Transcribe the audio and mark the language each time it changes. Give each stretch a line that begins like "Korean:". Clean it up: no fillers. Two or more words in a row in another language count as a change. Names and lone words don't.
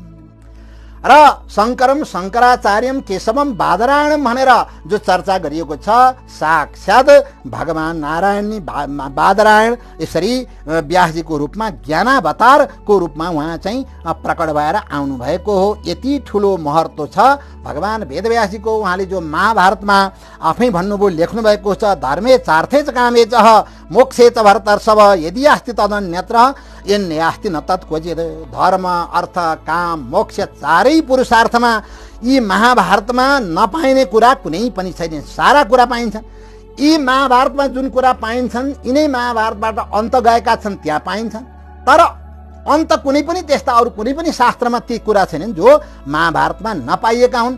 Nepali: र शङ्करम शङ्कराचार्यम केशवम बादरायणम भनेर जो चर्चा गरिएको छ, साक्षात् भगवान नारायण बादरायण यसरी व्यासजीको रूपमा ज्ञानावतारको रूपमा उहाँ चाहिँ प्रकट भएर आउनुभएको हो। यति ठुलो महत्त्व छ भगवान वेदव्यासजीको। उहाँले जो महाभारतमा आफै भन्नुभयो, लेख्नुभएको छ,
Sanskrit: धर्मे चार्थे च कामे च मोक्षे च भरतर्षभ यदि अस्ति तदन्यत्र यन्यास्ति न तत्क्वचित्।
Nepali: धर्म अर्थ काम मोक्ष चारै पुरुषार्थमा यी महाभारतमा नपाइने कुरा कुनै पनि छैन, सारा कुरा पाइन्छन्। यी महाभारतमा जुन कुरा पाइन्छन् यिनै महाभारतबाट अन्त गएका छन् त्यहाँ पाइन्छन्, तर अन्त कुनै पनि त्यस्ता अरू कुनै पनि शास्त्रमा ती कुरा छैनन् जो महाभारतमा नपाइएका हुन्।